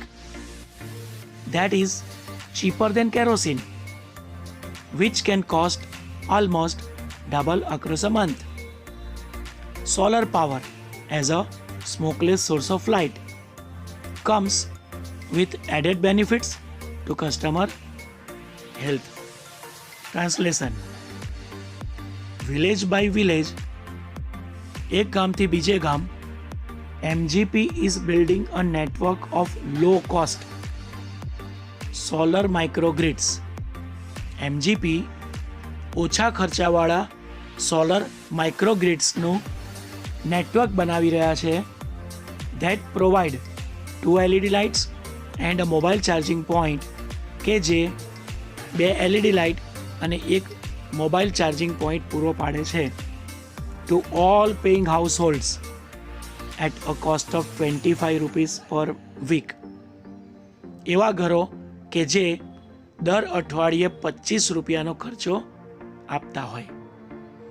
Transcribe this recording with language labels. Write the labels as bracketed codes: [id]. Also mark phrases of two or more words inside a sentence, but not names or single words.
[en] That is cheaper than kerosene, which can cost almost double across a month. Solar power as a smokeless source of light comes with added benefits to customer health. Translation. village by village, [gu] એક ગામથી બીજે ગામ, [en] MGP is building a network of low-cost solar microgrids. [gu] MGP ઓછા ખર્ચાવાળા સોલર માઇક્રોગ્રિડ્સનું નેટવર્ક બનાવી રહ્યા છે. [en] that provide 2 LED lights and a mobile charging point, [gu] કે જે 2 LED લાઇટ અને એક [en] mobile charging point [gu] પૂરો પાડે છે. [en] to all paying households at a cost of 25 rupees per week. [gu] એવા ઘરો કે જે દર અઠવાડિયે 25 રૂપિયાનો ખર્ચો આપતા હોય.